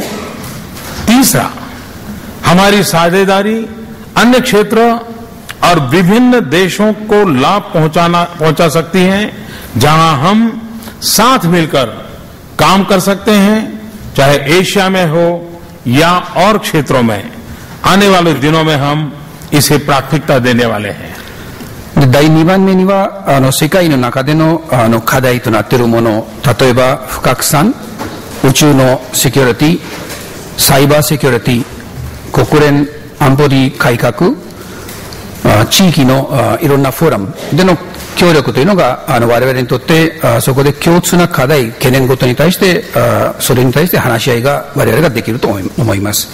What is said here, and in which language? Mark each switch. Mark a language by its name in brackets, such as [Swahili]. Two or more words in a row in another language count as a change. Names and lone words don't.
[Hindi] तीसरा, हमारी साझेदारी अन्य क्षेत्र और विभिन्न देशों को लाभ पहुंचा सकती है, जहां हम साथ मिलकर काम कर सकते हैं, चाहे एशिया में हो या और क्षेत्रों में। आने वाले दिनों में हम इसे प्राथमिकता देने वाले हैं। [Japanese] 第2番目には世界の中での課題となっているもの、例えば不拡散、宇宙のセキュリティ、サイバーセキュリティ、国連安保理改革、地域のいろんなフォーラムでの協力というのが我々にとってそこで共通な課題、懸念事に対してそれに対して話し合いが我々ができると思います。